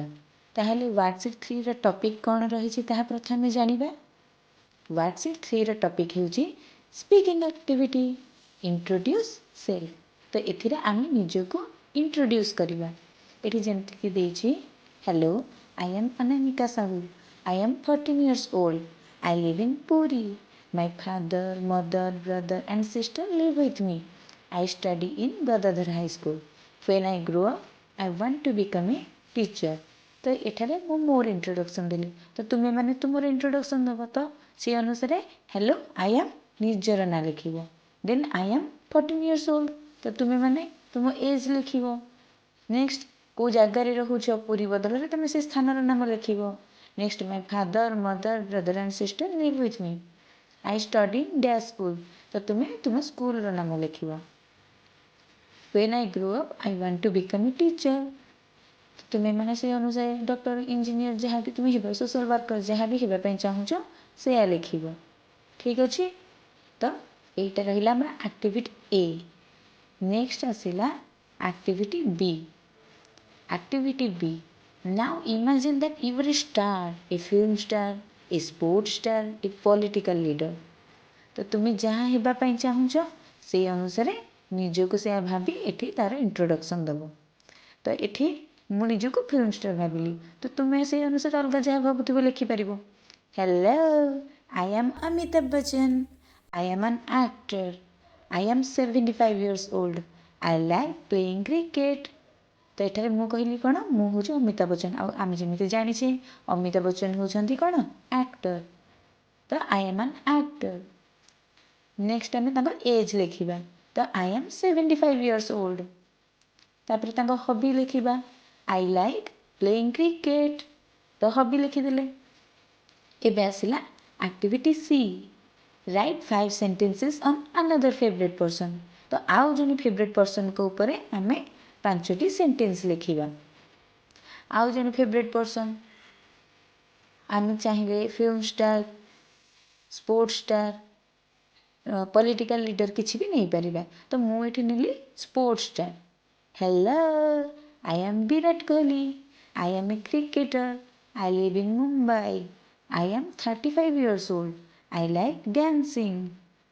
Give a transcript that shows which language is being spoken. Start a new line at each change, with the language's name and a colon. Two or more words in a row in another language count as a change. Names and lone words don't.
Odia: ତାହେଲେ
English: worksheet 3ର topic
Odia: କ'ଣ ରହିଛି ତାହା ପ୍ରଥମେ ଜାଣିବା।
English: worksheet 3ର topic ହେଉଛି speaking activity introduce self।
Odia: ତ ଏଥିରେ ଆମେ ନିଜକୁ ଇଣ୍ଟ୍ରୋଡ୍ୟୁସ୍ କରିବା। ଏଠି ଯେମିତିକି ଦେଇଛି
English: hello, I am
Odia: ଅନାମିକା ସାହୁ,
English: I am 14 years old. I live in Puri. My father, mother, brother and sister live with me. I study in Gadadhar High School. When I grow up, I want to become a teacher.
Odia: ତ ଏଠାରେ ମୁଁ ମୋର ଇଣ୍ଟ୍ରୋଡକ୍ସନ୍ ଦେଲି। ତ ତୁମେମାନେ ତୁମର ଇଣ୍ଟ୍ରୋଡକ୍ସନ୍ ଦେବ। ତ ସେ ଅନୁସାରେ
English: hello, I am
Odia: ନିଜର ନାଁ ଲେଖିବ।
English: then I am 14 years old.
Odia: ତ ତୁମେମାନେ ତୁମ ଏଜ୍ ଲେଖିବ। ନେକ୍ସଟ କେଉଁ ଜାଗାରେ ରହୁଛ, ପୁରୀ ବଦଳରେ ତୁମେ ସେ ସ୍ଥାନର ନାମ ଲେଖିବ।
English: next my father, mother, brother and sister live with me. I study in dash school.
Odia: ତ ତୁମେ ତୁମ ସ୍କୁଲର ନାମ ଲେଖିବ।
English: when I grow up I want to become a teacher.
Odia: ତୁମେମାନେ ସେ ଅନୁସାରେ
English: doctor, engineer
Odia: ଯାହା ବି ତୁମେ ହେବା,
English: social worker
Odia: ଯାହା ବି ହେବା ପାଇଁ ଚାହୁଁଛ ସେୟା ଲେଖିବ। ଠିକ୍ ଅଛି। ତ ଏଇଟା ରହିଲା ଆମର
English: activity A. next ଆସିଲା activity B। Activity B. Now imagine that you are a star, a film star, a sports star, a political leader.
Odia: ତ ତୁମେ ଯାହା ହେବା ପାଇଁ ଚାହୁଁଛ ସେଇ ଅନୁସାରେ ନିଜକୁ ସେୟା ଭାବି ଏଠି ତାର ଇଣ୍ଟ୍ରୋଡକ୍ସନ୍ ଦେବ। ତ ଏଠି ମୁଁ ନିଜକୁ
English: film star
Odia: ଭାବିଲି, ତ ତୁମେ ସେଇ ଅନୁସାରେ ଅଲଗା ଯାହା ଭାବୁଥିବ ଲେଖିପାରିବ।
English: hello, I am ଅମିତାଭ ବଚ୍ଚନ, I am an actor, I am 75 years old, I like playing cricket.
Odia: ତ ଏଠାରେ ମୁଁ କହିଲି କ'ଣ, ମୁଁ ହେଉଛି ଅମିତାଭ ବଚ୍ଚନ। ଆଉ ଆମେ ଯେମିତି ଜାଣିଛେ ଅମିତାଭ ବଚ୍ଚନ ହେଉଛନ୍ତି କ'ଣ, ଆକ୍ଟର।
English: ତ I am an actor. next
Odia: ଆମେ ତାଙ୍କ ଏଜ୍ ଲେଖିବା।
English: ତ I am 75 years old.
Odia: ତାପରେ ତାଙ୍କ ହବି ଲେଖିବା।
English: I like playing cricket.
Odia: ତ ହବି ଲେଖିଦେଲେ। ଏବେ ଆସିଲା
English: activity C. write 5 sentences on another favorite person.
Odia: ତ ଆଉ ଜଣେ
English: favorite personଙ୍କ
Odia: ଉପରେ ଆମେ 5ଟି ସେଣ୍ଟେନ୍ସ ଲେଖିବା। ଆଉ ଜଣେ
English: favorite person
Odia: ଆମେ ଚାହିଁଲେ
English: film star, sports star, political leader
Odia: କିଛି ବି ନେଇପାରିବା। ତ ମୁଁ ଏଠି ନେଲି
English: sports star. hello, I am ବିରାଟ କୋହଲି, I am a cricketer, I live in ମୁମ୍ବାଇ, I am 35 years old, I like dancing.